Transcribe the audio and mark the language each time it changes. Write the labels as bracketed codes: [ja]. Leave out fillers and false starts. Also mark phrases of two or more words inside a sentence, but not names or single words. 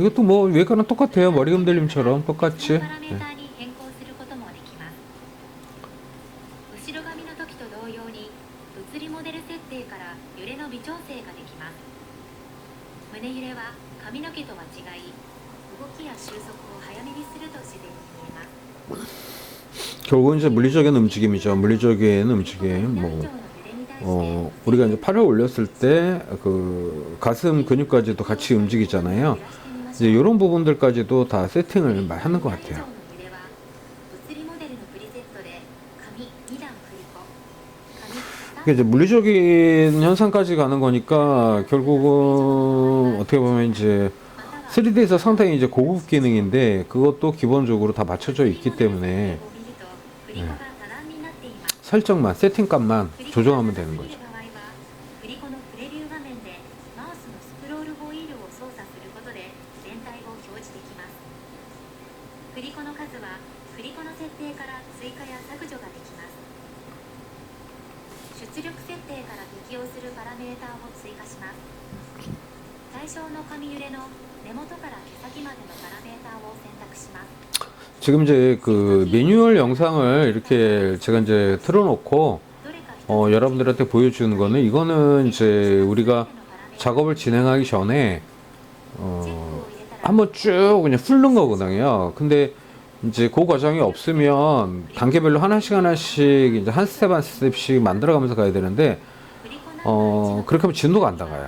[ko] 이것도 뭐 외관은 똑같아요. 머리 흔들림처럼 [ja] そ [ko] 똑같이. [ja] のパラメータに変更することもできます後ろ髪の時と同様に物理モデル設定から揺れの微調整ができます胸揺れは髪の毛とは違い動きや収束を早めにすると自然に見えます [ko] 결국은 이제 물리적인 움직임이죠. 물리적인 움직임. 우리가 이제 팔을 올렸을 때 그 가슴 근육까지도 같이 움직이잖아요. 이제 이런 부분들까지도 다 세팅을 하는 것 같아요. 이게 이제 물리적인 현상까지 가는 거니까 결국은 어떻게 보면 이제 3D에서 상당히 이제 고급 기능인데 그것도 기본적으로 다 맞춰져 있기 때문에 설정만 세팅값만 조정하면 되는 거죠. [ja] 振り子のプレビュー画面でマウスのスクロールホイールを操作することで全体を表示できます振り子の数は振り子の設定から追加や削除ができます出力設定から適用するパラメータを追加します対象の髪揺れの根元から毛先までのパラメータを選択します [ko] 지금 이제 그 매뉴얼 영상을 이렇게 제가 이제 틀어놓고 여러분들한테 보여주는 거는 이거는 이제 우리가 작업을 진행하기 전에 한번 쭉 그냥 훑는 거거든요. 근데 이제 그 과정이 없으면 단계별로 하나씩 이제 한 스텝 한 스텝씩 만들어가면서 가야 되는데 그렇게 하면 진도가 안 나가요.